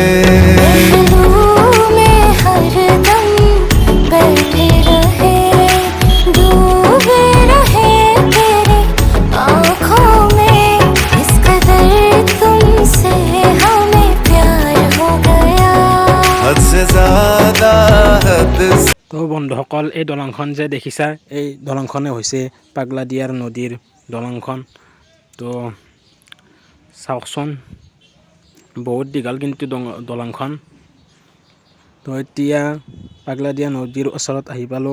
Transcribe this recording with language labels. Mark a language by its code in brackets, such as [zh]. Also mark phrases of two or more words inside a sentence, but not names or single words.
[hi] पहलू में हरदम बैठे रहे, डूबे रहे तेरी आँखों में। इस कदर तुमसे हमें प्यार हो गया, हद से ज्यादा हद से। [as] তো বন্ধুসকল, এই দলংখন যে দেখিছা, এই দলংখনে হৈছে পাগলাদিয়াৰ নদীৰ দলংখন। তো চাওকচোন, বহুত দীঘল কিন্তু দলংখন। তো এতিয়া পাগলাদিয়া নদীৰ ওচৰত আহি পালোঁ।